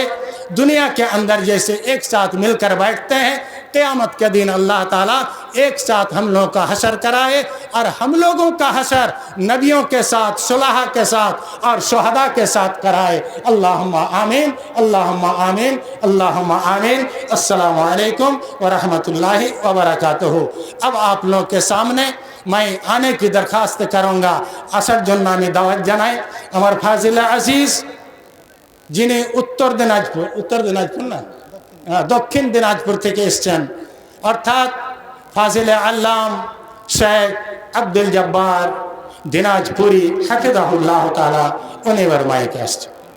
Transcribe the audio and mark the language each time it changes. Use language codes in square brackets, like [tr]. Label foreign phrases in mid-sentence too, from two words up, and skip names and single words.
[ur] دنیا کے اندر جیسے ایک ساتھ مل کر بیٹھتے ہیں، قیامت کے دن اللہ تعالیٰ ایک ساتھ ہم لوگوں کا حشر کرائے، اور ہم لوگوں کا حشر نبیوں کے ساتھ، صلحاء کے ساتھ اور شہداء کے ساتھ کرائے۔ [ar] اللہم آمین، اللہم آمین، اللہم آمین۔ السلام علیکم ورحمۃ اللہ وبرکاتہ۔ [ur] اب آپ لوگوں کے سامنے میں آنے کی درخواست کروں گا۔ اسد جن نامی دعوت جنائے [bn] আমার ফাজিল আজিজ, যিনি উত্তর দিনাজপুর না দক্ষিণ দিনাজপুর থেকে এসেছেন, অর্থাৎ ফাজিল আল্লাম শেখ আব্দুল জব্বার দিনাজপুরি [ar] حفظه الله تعالى, [bn] উনি এবার মাইকে আসছেন।